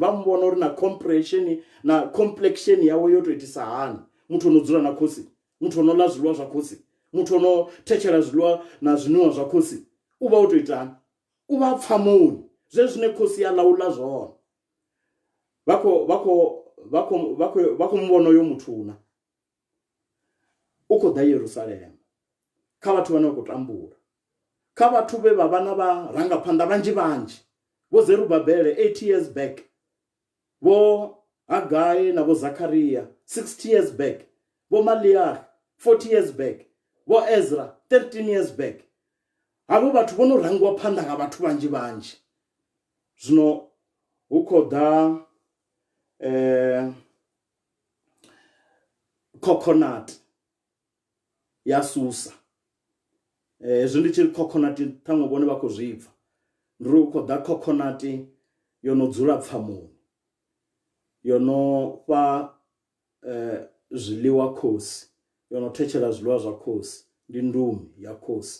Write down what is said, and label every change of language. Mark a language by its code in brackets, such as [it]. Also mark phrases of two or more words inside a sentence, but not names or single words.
[ve] Vha mu vhona uri na compression na complexion yawe yo tou itisa hani, muthu o no dzula na khosi, muthu o no ḽa zwiḽiwa zwa khosi, muthu o no thetshelesa zwiḽiwa na zwiniwa zwa khosi, u vha o tou itani, u vha pfamoni, zwezwi zwine khosi ya ḽa u ḽa zwone. Vha khou mu vhona uyo muthu na u khou ḓa Yerusalema, kha vhathu vhane vha khou tambula, kha vhathu vhe vha vha na vharangaphanḓa vhanzhi, vho Zerubabele 80 [en] years back, [ve] vho Hagai na vho Zakaria 60 [en] years back, [ve] vho Maliah 40 [en] years back, [ve] vho Ezra 13 [en] years back. [ve] Havho vhathu vho no rangiwa phanḓa nga vhathu vhanzhi. Zwino hu khou ḓa coconut ya Susa. Hezwi ndi tshi coconut ṱhaṅwe vhone vha khou zwi pfa, ndi uri hu khou ḓa coconut yo no dzula pfamoni, yo no fha zwiḽiwa khosi, yo no thetshelesa zwiḽiwa zwa khosi, ndi ndumi ya khosi.